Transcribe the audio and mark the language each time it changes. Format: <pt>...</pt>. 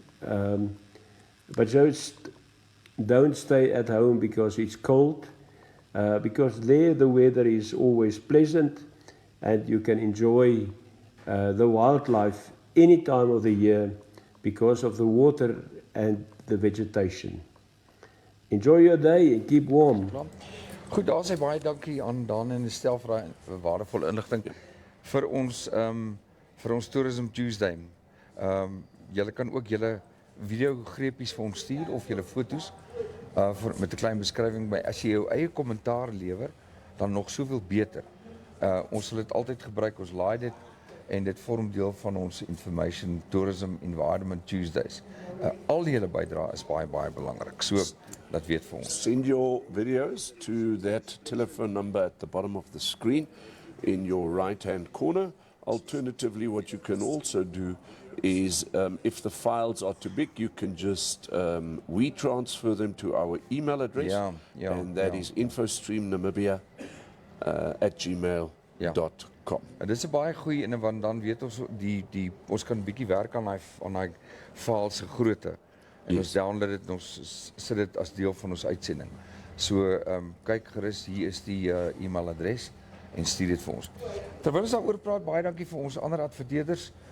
<en>But just don't stay at home because it's cold, because there the weather is always pleasant and you can enjoy the wildlife any time of the year because of the water and the vegetation. Enjoy your day and keep warm.</en> <af>Goed, daar sê baie dankie aan Dan en Estel vir daai waardevolle inligting vir ons Tourism Tuesday. Julle kan ook julle video greepies vir ons stuur of julle foto's met 'n klein beskrywing by. As jy jou eie kommentaar lewer, dan nog soveel beter. Ons sal dit altyd gebruik, ons laai dit en dit vorm deel van ons Information Tourism Environment Tuesdays. Al julle bydrae is baie belangrik. So dat weet vir ons.</af> <en>Send your videos to that telephone number at the bottom of the screen in your right-hand corner. Alternatively, what you can also do is if the files are too big, you can just we transfer them to our email address, and that is infostreamnamibia@gmail.com.</en> <af>En dit is 'n baie goeie ene want dan weet ons ons kan 'n bietjie werk aan daai file se grootte. En ons download dit en ons sit dit as deel van ons uitsending. So kyk gerus, hier is die e-mailadres en stuur dit vir ons. Terwyl ons daaroor praat, baie dankie vir ons ander adverteerders.</af>